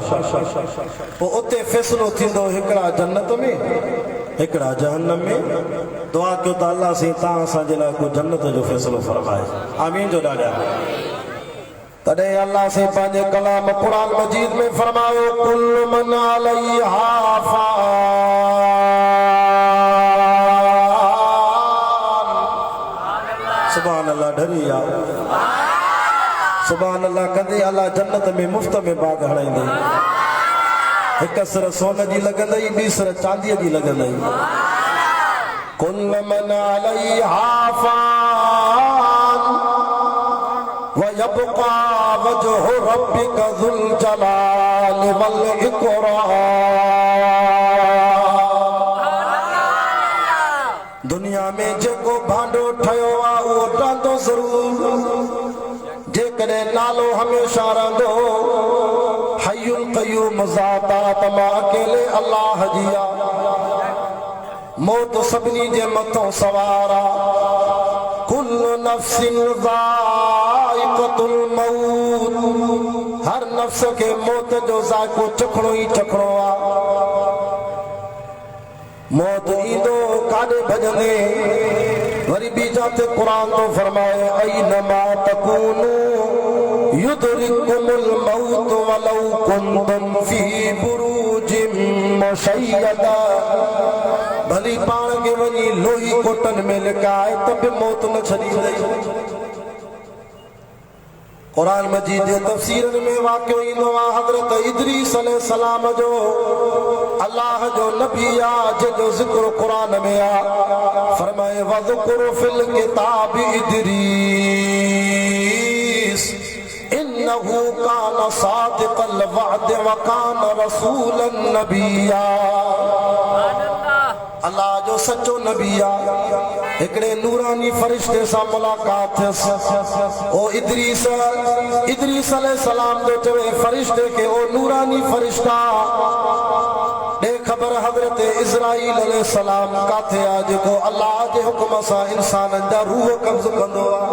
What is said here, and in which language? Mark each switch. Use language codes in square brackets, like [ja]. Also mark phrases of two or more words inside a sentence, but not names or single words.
[sd] पोइ उते फ़ैसिलो थींदो, हिकिड़ा जन्नत में, हिकिड़ा जहन्नम में। दुआ कयो त अल्लाह साईं तव्हां असांजे लाइ को जन्नत जो फ़ैसिलो फरमाए। आमीन जो ॾाढा। तॾहिं अल्लाह साईं पंहिंजे कलाम क़ुरान मजीद में फरमायो, [ar] كل من عليها فان. سبحان الله, [sd] ढरी आ [ar] سبحان الله [sd] कंदे अल्लाह जन्नत में मुफ्त में बाग हणाईंदे। हिक सिर सोन जी लॻंदई, ॿी सिर चांदीअ जी लॻंदई। [ar] كل من عليها فان ويبقى وجه ربك ذو الجلال والإكرام. [sd] दुनिया में जेको भांडो ठहियो आहे उहो रहंदो ज़रूर, जेकॾहिं नालो हमेशा रहंदो [ar] الحي القيوم [sd] ज़ात त मां अकेले अल्लाह जी आ। मौत सभिनी जे मथां सवार आ। [ar] كل نفس ذائقة الموت, [sd] हर नफ्स खे मौत जो ज़ाइक़ो चखणो ई चखणो आ। मौत ईंदो काॾे भॼंदे, वरी ॿी जाते क़ुरान तो फरमाए, [ar] أينما تكونوا يدرككم الموت ولو كنتم في بروج مشيدة. [sd] भली पाण खे वञी लोही कोटनि में लिकाए त बि मौत न छॾींदई। कुरान मजीद जे तफ़सीरनि में वाक़ियो ईंदो आहे हज़रत इदरीस अलैहिस्सलाम जो। अल्लाह जो नबी आ, जंहिंजो ज़िक्र क़ुरान में आ। फरमाए, [ar] واذكر في الكتاب إدريس إنه كان صادق الوعد وكان رسولا نبيا. [sd] अल्लाह जो सच्चो नबी आ। हिकिड़े नूरानी फरिश्ते सां मुलाक़ात थियसि। ओ इदरीस अलैहिस्सलाम जो चवे फरिश्ते खे, ओ नूरानी फरिश्ता ॾे ख़बर हज़रत इज़राइल अलैहिस्सलाम काथे आहे, जेको अल्लाह जे हुक्म सां इंसाननि जा रूह कब्ज़ कंदो आहे।